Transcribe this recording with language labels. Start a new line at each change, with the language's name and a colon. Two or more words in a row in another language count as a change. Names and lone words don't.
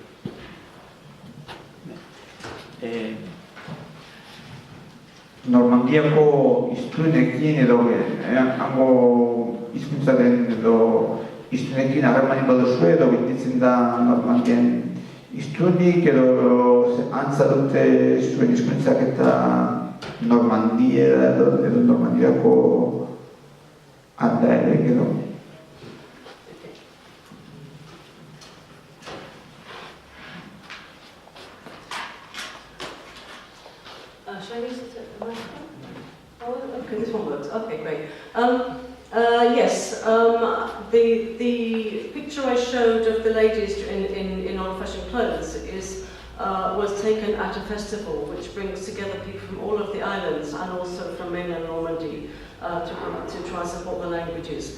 Basque: Normandiako hiztunekin edo hango hizkuntzaren edo hiztunekin harremanik baduzue edo gelditzen da Normandian hiztunik edo antza dute zuen hizkuntzak eta Normandia edo Normandiako aldaerek edo.
English: Shall I use the microphone? Oh, okay, this one works. Okay, great. Yes, the picture I showed of the ladies in old-fashioned clothes was taken at a festival which brings together people from all of the islands and also from mainland Normandy to try and support the languages.